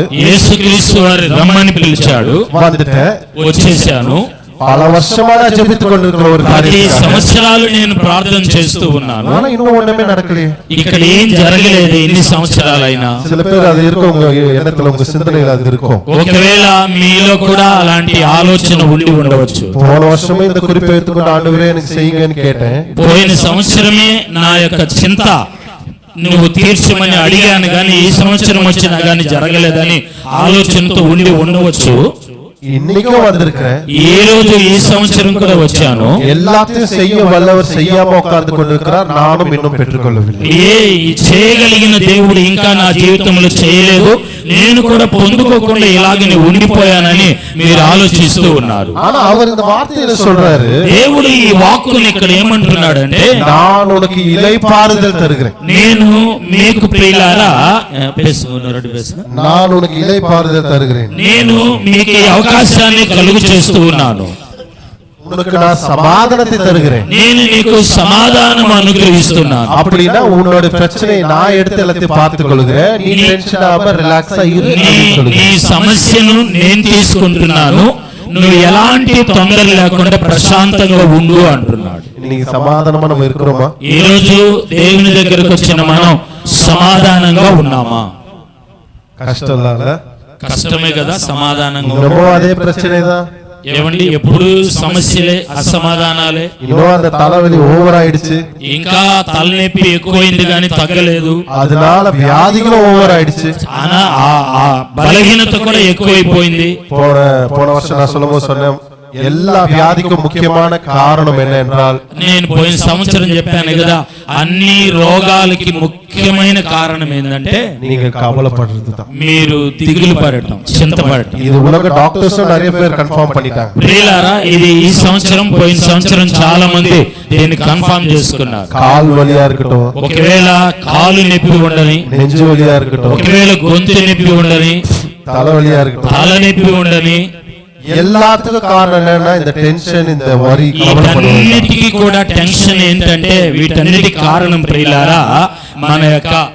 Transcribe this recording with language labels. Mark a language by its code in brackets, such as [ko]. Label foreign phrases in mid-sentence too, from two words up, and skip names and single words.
[te] యేసుక్రీస్తు వారు రమ్మని పిలిచాడు. [ta] வந்துட்டேன், [te] వచ్చేసాను. [ta] பல வருஷமா நான் ஜெபித்துக் கொண்டிருக்கிற ஒரு 10 காரியம். [te] సంవత్సరాలు నేను ప్రార్థన చేస్తూ ఉన్నాను. [ta] ஆனா இன்னும் ஒண்ணுமே நடக்கலையே. [te] ఇక్కడ ఏం జరగలేదు ఎన్ని సంవత్సరాలైనా. [ta] சில பேர் அது இருக்கும், உங்க எண்ணத்துல உங்க சிந்தனையில அது இருக்கும். [te] ఒకవేళ మీలో కూడా అలాంటి ఆలోచన ఉండి ఉండవచ్చు. [ta] போன வருஷமே இந்த குறிப்பை எடுத்துக்கொண்டு ஆண்டவரே எனக்கு செய்யுங்கன்னு கேட்டேன். [te] పోయిన సంవత్సరమే నా యొక్క చింత నువ్వు తీర్చమని అడిగాను గాని ఈ సంవత్సరం వచ్చినా గాని జరగలేదని ఆలోచనతో ఉండి ఉండవచ్చు. [ta] இன்னைக்கும் வந்திருக்கிறேன். [te] ఈ రోజు ఈ సంవత్సరం కూడా వచ్చాను. [ta] எல்லாத்தையும் செய்ய வல்லவர் செய்யாம உட்கார்ந்து கொண்டிருக்கிறார், நானும் இன்னும் பெற்றுக்கொள்ளவில்லை. [te] చేయగలిగిన దేవుడు ఇంకా నా జీవితంలో చేయలేదు, నేను కూడా పొందుకోకుండా ఇలాగనే ఉండిపోయానని మీరు ఆలోచిస్తూ ఉన్నారు. [ta] ஆனா அவர் இந்த வார்த்தையில சொல்றாரு, [te] దేవుడు ఈ వాక్కుని ఇక్కడ ఏమంటున్నాడంటే, [ta] நான் உனக்கு இளைப்பாறுதல் தருகிறேன். [te] నేను మీకు ప్రియులారా, [ta] நான் உனக்கு இளைப்பாறுதல் தருகிறேன். [te] నేను మీకు ఈ అవకాశాన్ని కలుగు చేస్తూ ఉన్నాను. [ta] உனக்கு நான் சமாதானத்தை தருகிறேன். [te] నేను నీకు సమాధానం అనుగ్రహిస్తున్నాను. [ta] அப்படினா உன்னோட பிரச்சனையை நான் எடுத்து எல்லாத்தையும் பார்த்துக் கொள்கிறேன், நீ டென்ஷன் ஆகாம ரிலாக்ஸா இரு. [te] నీ సమస్యను నేను తీసుకుంటున్నాను, నువ్వు ఎలాంటి తొందర లేకుండా ప్రశాంతంగా ఉండు అంటున్నాడు. [ta] இன்னைக்கு சமாதானமா நம்ம இருக்கிறோமா? [te] ఈ రోజు దేవుని దగ్గరకు వచ్చిన మనం సమాధానంగా ఉన్నామా? కష్టం లాగా కష్టమే కదా సమాధానంగా. [ta] இன்னமும் அதே பிரச்சனை தான். [te] ఏమండి, ఎప్పుడు సమస్యలే, అసమాధానాలే. [ta] இன்னும் அந்த தலைவலி ஓவர் ஆயிடுச்சு, [te] ఇంకా తలనొప్పి ఎక్కువైంది కానీ తగ్గలేదు. [ta] அதனால வியாதிகளும் ஓவர் ஆயிடுச்சு. [te] ஆனா ఆ బలహీనత కూడా ఎక్కువైపోయింది. [ta] போன வருஷம் நான் சொல்லும்போது சொன்னேன், எல்லா வியாதிக்கும் முக்கியமான காரணம் என்ன என்றால், [te] నేను పోయిన సంవత్సరం చెప్పాను కదా, అన్ని రోగాలకి ముఖ్యమైన కారణం ఏంటంటే [ta] நீங்க கவலைப்படுறது தான். [te] మీరు దిగులు పడటం, చింతపడటం. [ta] இது உலக డాక్టర్స్ நிறைய பேர் కన్ఫర్మ్ பண்ணிட்டாங்க. [te] ప్రియులారా, ఇది ఈ సంవత్సరం పోయిన సంవత్సరం చాలా మంది దీన్ని కన్ఫర్మ్ చేసుకున్నారు. [ta] கால் வலியா இருக்கட்டும், [te] ఒకవేళ కాలు నొప్పి ఉండని, [ta] நெஞ்சு வலியா இருக்கட்டும், [te] ఒకవేళ గొంతు నొప్పి ఉండని, [ta] தலைவலியா இருக்கட்டும், [te] తల నొప్పి ఉండని, [ta] எல்லாத்துக்கும் காரணம் என்னன்னா இந்த டென்ஷன், இந்த வரி, கவலைப்படுவது. [te] వీటన్నిటికీ కూడా టెన్షన్ ఏంటంటే, వీటన్నిటికి కారణం ప్రియులారా మన యొక్క